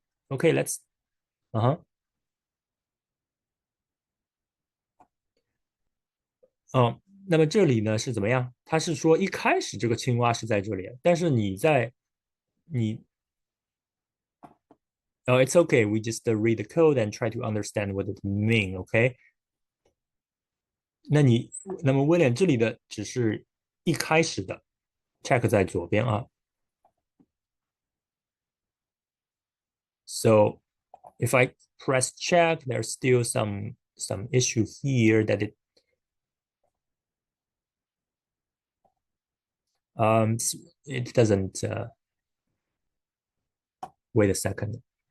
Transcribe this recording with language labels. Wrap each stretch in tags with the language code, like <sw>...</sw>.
<en>Okay, let's</en> <zh>那么这里呢是怎么样？它是说一开始这个青蛙是在这里，但是你</zh> <en>it's okay. We just read the code and try to understand what it mean. Okay.</en> <zh>那么威廉这里的只是一开始的 check 在左边啊。</zh> <en>So if I press check, there's still some issue here that um it doesn't wait a second.</en>